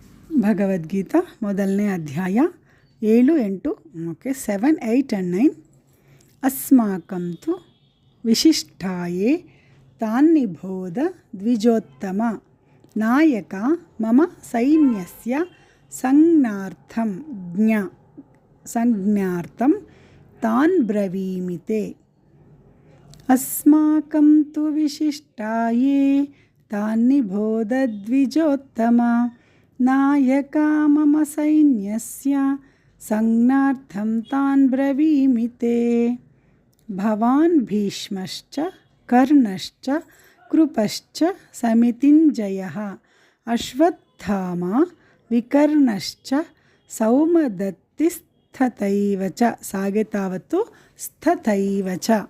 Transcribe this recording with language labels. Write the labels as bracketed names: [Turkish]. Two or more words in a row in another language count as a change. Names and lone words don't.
[Kannada] ಭಗವದ್ಗೀತಾ ಮೊದಲನೇ ಅಧ್ಯಾಯ [Sanskrit] 7, 8 ಓಕೆ 7, 8 and 9 ಅಸ್ಮಾಕಂ ತು ವಿಶಿಷ್ಟಾಯೇ ತಾನ್ನಿಬೋಧ ದ್ವಿಜೋತ್ತಮ ನಾಯಕ ಮಮ ಸೈನ್ಯಸ್ಯ ಸಂಜ್ಞಾರ್ಥಂ ತಾನ್ ಬ್ರವೀಮಿತೆ. ಅಸ್ಮಾಕಂ ತು ವಿಶಿಷ್ಟಾಯೇ ತಾನ್ನಿಬೋಧ ದ್ವಿಜೋತ್ತಮ ನಾಯಕ ಮಮ ಸೈನ್ಯಸ್ಯ ಸಂಜ್ಞಾರ್ಥಂ ತಾನ್ ಬ್ರವೀಮಿತೆ. ಭವಾನ್ ಭೀಷ್ಮಶ್ಚ ಕರ್ಣಶ್ಚ ಕೃಪಶ್ಚ ಸಮಿತಿಂಜಯಃ ಅಶ್ವತ್ಥಾಮ ವಿಕರ್ಣಶ್ಚ ಸೌಮದತ್ತಿಸ್ತಥೈವ ಚ ಸಾಗೆತಾವತ್ತು ಸ್ಥತೈವ ಚ.